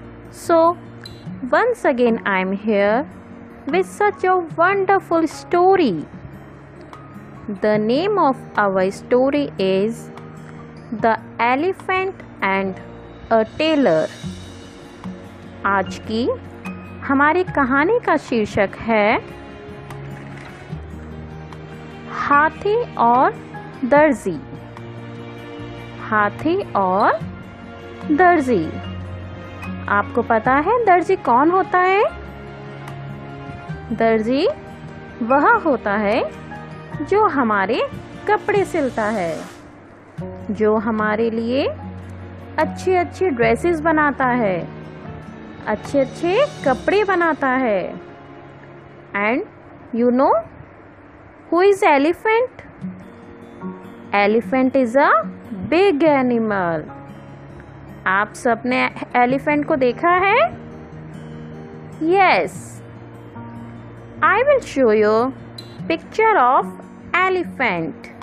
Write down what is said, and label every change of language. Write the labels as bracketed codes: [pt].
[en] So, once again I am here with such a wonderful story. The name of our story is The Elephant and a Tailor. [hi] आज की हमारी कहानी का शीर्षक है हाथी और दर्जी। हाथी और दर्जी। आपको पता है दर्जी कौन होता है? दर्जी वह होता है जो हमारे कपड़े सिलता है, जो हमारे लिए अच्छी अच्छी ड्रेसेस बनाता है, अच्छे अच्छे कपड़े बनाता है। [en] And you know who is elephant? Elephant is a big animal. [hi] आप सबने एलिफेंट को देखा है? [en] Yes. I will show you picture of elephant.